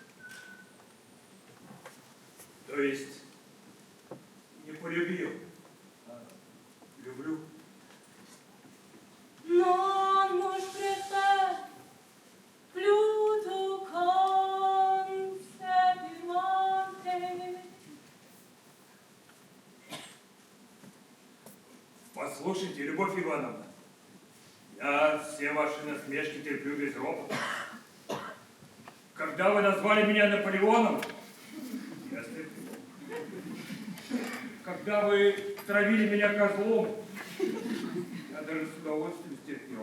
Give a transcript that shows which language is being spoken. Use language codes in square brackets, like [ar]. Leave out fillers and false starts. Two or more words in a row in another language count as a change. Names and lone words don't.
[ru] То есть не полюбил, а люблю. [fr] Non, moi je préfère plutôt qu'on s'épimente. [ru] Послушайте, Любовь Ивановна, я все ваши насмешки терплю без ропота. Когда вы назвали меня Наполеоном, я стерплю. Когда вы травили меня козлом, я даже с удовольствием стерпел.